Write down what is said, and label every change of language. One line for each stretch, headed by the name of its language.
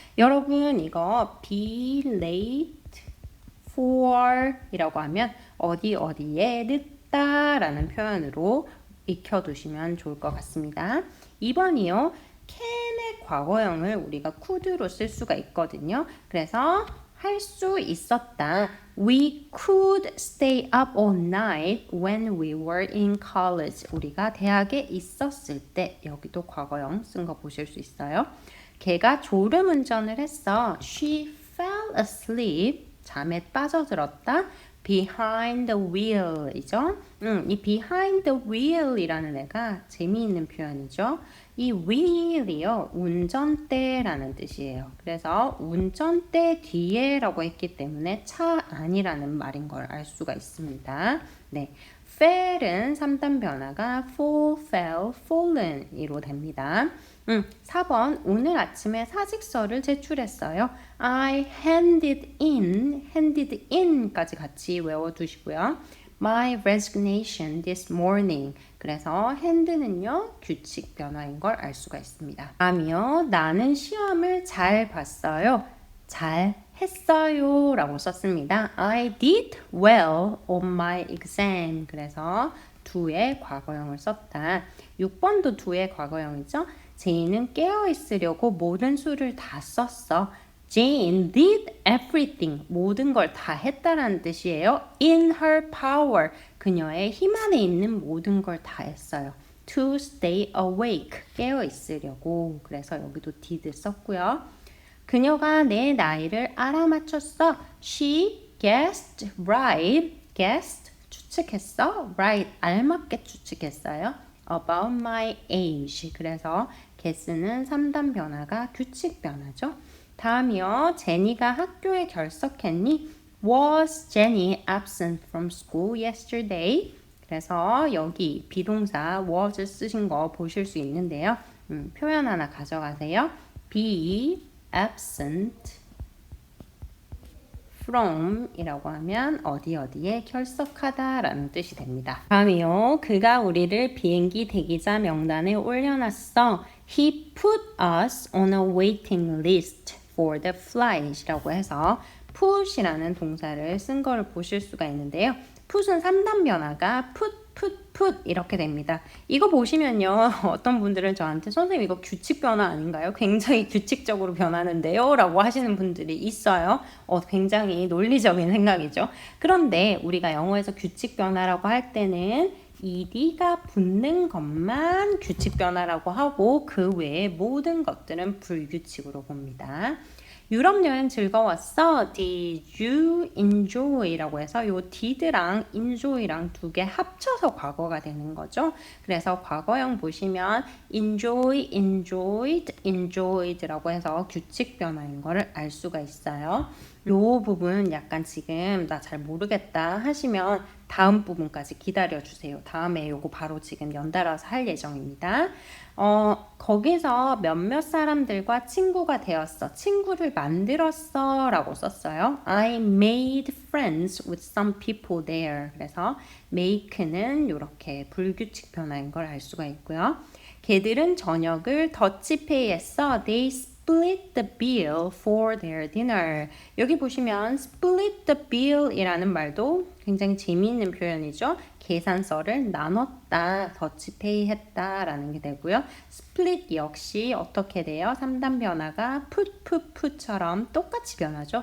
Korean: 여러분 이거 be late for 이라고 하면 어디에 늦다 라는 표현으로 익혀두시면 좋을 것 같습니다. 2번이요. can의 과거형을 우리가 could로 쓸 수가 있거든요. 그래서 할 수 있었다.
English: We could stay up all night when we were in college.
Korean: 우리가 대학에 있었을 때 여기도 과거형 쓴 거 보실 수 있어요. 걔가 졸음 운전을 했어.
English: She fell asleep.
Korean: 잠에 빠져들었다. behind the wheel 이죠? 이 behind the wheel 이라는 애가 재미있는 표현이죠. 이 wheel이요, 운전대라는 뜻이에요. 그래서 운전대 뒤에 라고 했기 때문에 차 안이라는 말인 걸 알 수가 있습니다. 네. fell은 3단 변화가 fall, fell, fallen 이로 됩니다. 4번 오늘 아침에 사직서를 제출했어요.
English: I handed in
Korean: 까지 같이 외워두시고요.
English: My resignation this morning.
Korean: 그래서 hand는요 규칙 변화인 걸 알 수가 있습니다. 다음이요. 나는 시험을 잘 봤어요. 잘 했어요 라고 썼습니다.
English: I did well on my exam.
Korean: 그래서 do의 과거형을 썼다. 6번도 do의 과거형이죠. 제이는 깨어있으려고 모든 수를 다 썼어.
English: Jane did everything.
Korean: 모든 걸 다 했다라는 뜻이에요.
English: In her power.
Korean: 그녀의 힘 안에 있는 모든 걸 다 했어요.
English: To stay awake.
Korean: 깨어있으려고. 그래서 여기도 did 썼고요. 그녀가 내 나이를 알아맞혔어.
English: She guessed right. guessed
Korean: 추측했어. right 알맞게 추측했어요.
English: About my age.
Korean: 그래서 guess는 3단 변화가 규칙 변화죠. 다음이요. 제니가 학교에 결석했니?
English: Was Jenny absent from school yesterday?
Korean: 그래서 여기 비동사 was 쓰신 거 보실 수 있는데요. 표현 하나 가져가세요. be absent from 이라고 하면 어디에 결석하다 라는 뜻이 됩니다. 다음이요. 그가 우리를 비행기 대기자 명단에 올려놨어.
English: He put us on a waiting list for the flight
Korean: 라고 해서 put이라는 동사를 쓴 거를 보실 수가 있는데요. put은 3단 변화가 put 이렇게 됩니다. 이거 보시면요. 어떤 분들은 저한테 선생님 이거 규칙 변화 아닌가요? 굉장히 규칙적으로 변하는데요? 라고 하시는 분들이 있어요. 굉장히 논리적인 생각이죠. 그런데 우리가 영어에서 규칙 변화라고 할 때는 ed가 붙는 것만 규칙 변화라고 하고 그 외의 모든 것들은 불규칙으로 봅니다. 유럽 여행 즐거웠어.
English: Did you enjoy?
Korean: 라고 해서 요 did랑 enjoy랑 두 개 합쳐서 과거가 되는 거죠. 그래서 과거형 보시면 enjoy, enjoyed, enjoyed라고 해서 규칙 변화인 거를 알 수가 있어요. 요 부분 약간 지금 나 잘 모르겠다 하시면 다음 부분까지 기다려 주세요. 다음에 요거 바로 지금 연달아서 할 예정입니다. 거기서 몇몇 사람들과 친구가 되었어. 친구를 만들었어 라고 썼어요.
English: I made friends with some people there.
Korean: 그래서 make는 이렇게 불규칙 변화인 걸 알 수가 있고요. 걔들은 저녁을 더치페이했어.
English: They split the bill for their dinner.
Korean: 여기 보시면 split the bill 이라는 말도 굉장히 재미있는 표현이죠. 계산서를 나눴다, 더치페이 했다 라는 게 되고요. split 역시 어떻게 돼요? 3단 변화가 put처럼 똑같이 변하죠.